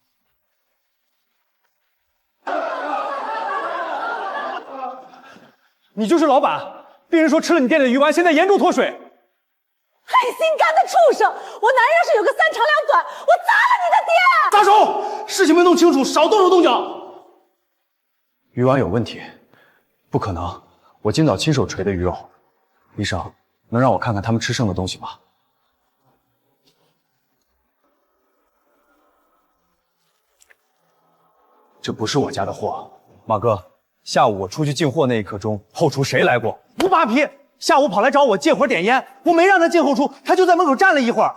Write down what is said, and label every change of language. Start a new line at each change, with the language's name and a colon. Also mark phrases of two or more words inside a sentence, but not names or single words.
Chinese: 你就是老闆，病人說吃了你店裡的魚丸，現在嚴重脫水。害心肝的畜生！我男人要是有個3長2短，我砸了你的店！撒手！事情沒弄清楚，少動手動腳。魚丸有問題，不可能，我今早親手錘的魚肉。醫生，能讓我看看他們吃剩的東西嗎？這不是我家的貨，馬哥，下午我出去进貨那一刻钟，后厨谁来过？吴八皮下午跑来找我借火点烟，我没让他进后厨，他就在门口站了一会儿。